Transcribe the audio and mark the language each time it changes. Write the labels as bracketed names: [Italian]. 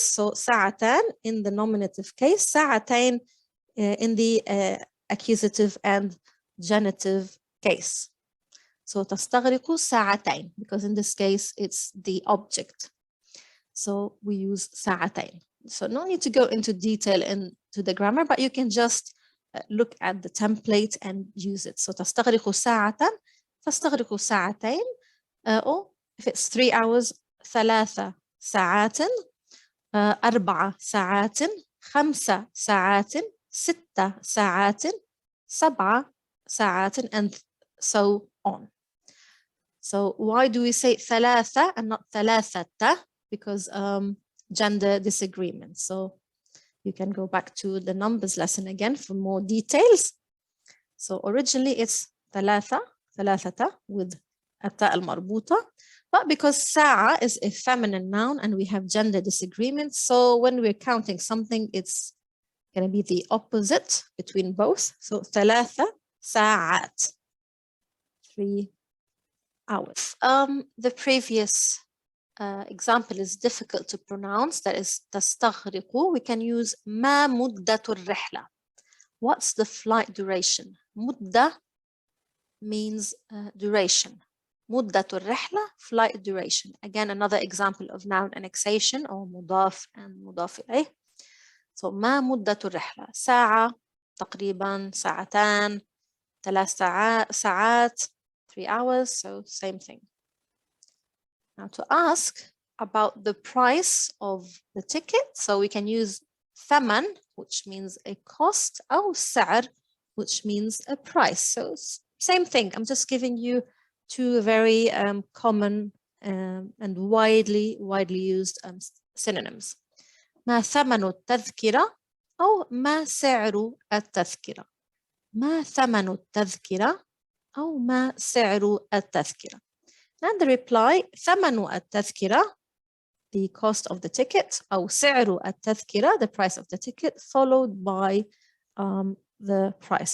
[English] So ساعتان in the nominative case, ساعتين in the accusative and genitive case. So [Arabic] تستغرق ساعتين, [English] because in this case it's the object. So we use ساعتين. So no need to go into detail into the grammar, but you can just look at the template and use it. So [Arabic] تستغرق ساعة, تستغرق ساعتين, [English] or if it's 3 hours, [Arabic] 3 ساعات, 4 ساعات, 5 ساعات, 6 ساعات, 7 ساعات, [English] and so on. So why do we say ثلاثة and not ثلاثة? Because gender disagreement. So you can go back to the numbers lesson again for more details. So originally it's [Arabic] ثلاثة [English] with [Arabic] التاء المربوطة. [English] But because ساعة is a feminine noun and we have gender disagreements, so when we're counting something, it's going to be the opposite between both. So [Arabic] ثلاثة ساعات, [English] 3 hours. The previous example is difficult to pronounce. That is تستغرق. We can use [Arabic] ما مدة الرحلة. [English] What's the flight duration? مدة means duration. [Arabic] مدة الرحلة, [English] flight duration. Again, another example of noun annexation or مضاف and [Arabic] مضاف إليه. [English] So [Arabic] ما مدة الرحلة؟ ساعة, تقريبا ساعتان, 3 ساعات, [English] 3 hours, so same thing. Now to ask about the price of the ticket, so we can use ثمن, which means a cost, [Arabic] أو سعر, [English] which means a price. So same thing. I'm just giving you 2 very common and widely used synonyms. [Arabic] ما ثمن التذكرة أو ما سعر التذكرة. ما ثمن التذكرة أو ما سعر التذكرة. [English] And the reply [Arabic] ثمن التذكرة, [English] the cost of the ticket, [Arabic] أو سعر التذكرة, [English] the price of the ticket, followed by the price.